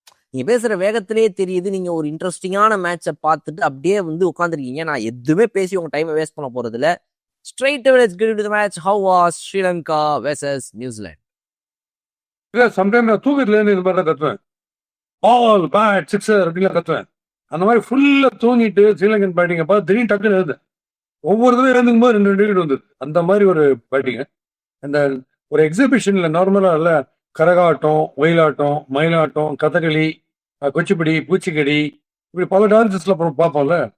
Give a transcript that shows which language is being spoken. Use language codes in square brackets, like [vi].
[ta] நீங்க பேசுற வேகத்திலே தெரியுது நீங்க ஒரு இன்ட்ரெஸ்டிங்கான மேட்சை பார்த்துட்டு அப்படியே உட்காந்துருக்கீங்க. நான் எதுவுமே பேசி உங்க டைமை வேஸ்ட் பண்ண போறது இல்ல. Straight [en] away let's get into the match. How was Sri Lanka versus New Zealand? [ta] இல்ல சம்டைம் நான் தூக்கத்துல இருந்து இது மாதிரி தான் கத்துவேன். பால் பேட் சிக்ஸர் அப்படிலாம் கத்துவேன். அந்த மாதிரி ஃபுல்லா தூங்கிட்டு ஸ்ரீலங்கன் பேட்டிங்கை பார்த்து திடீர்னு டக்குன்னு எழுது ஒவ்வொரு தடவை எழுந்துக்கும் போது 2 விக்கெட் வந்தது. அந்த மாதிரி ஒரு பேட்டிங்க. அந்த ஒரு எக்ஸிபிஷன்ல நார்மலா இல்ல கரகாட்டம், ஒயிலாட்டம், மயிலாட்டம், கதகளி, குச்சிப்பிடி, பூச்சிக்கடி, இப்படி பல டான்சஸ்ல அப்புறம் பார்ப்போம்ல.